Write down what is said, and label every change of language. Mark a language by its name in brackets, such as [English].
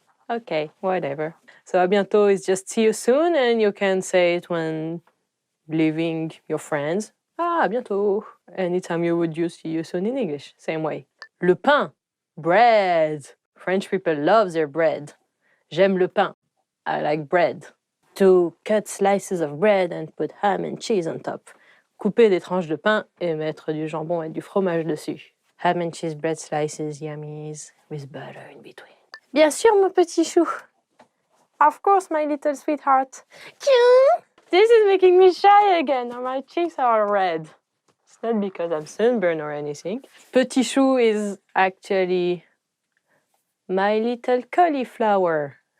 [English] Okay, whatever. So à bientôt is just see you soon, and you can say it when leaving your friends. À bientôt. Anytime you would use see you soon in English, same way. Le pain, bread. French people love their bread. [French] J'aime le pain. [English] I like bread. To cut slices of bread and put ham and cheese on top. [French] Couper des tranches de pain et mettre du jambon et du fromage dessus. [English] Ham and cheese bread slices, yummies, with butter in between. [French] Bien sûr, mon petit chou. [English] Of course, my little sweetheart. This is making me shy again. Now my cheeks are red. It's not because I'm sunburned or anything. Petit chou is actually my little cauliflower.